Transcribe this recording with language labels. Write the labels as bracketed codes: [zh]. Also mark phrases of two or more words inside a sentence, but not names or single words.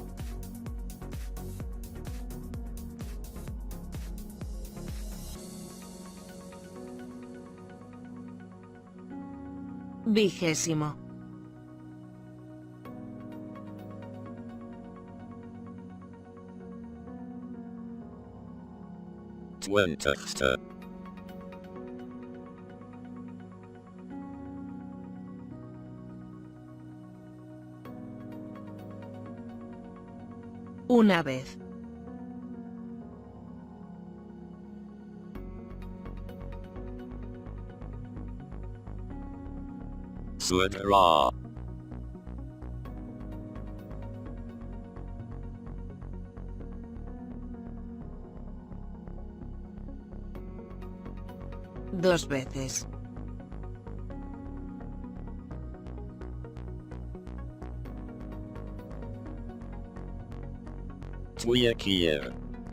[es] Vigésimo. [nl] Twintigste. [es] Una vez. [nl] Zodra. [es] Dos veces. [nl] Twee keer.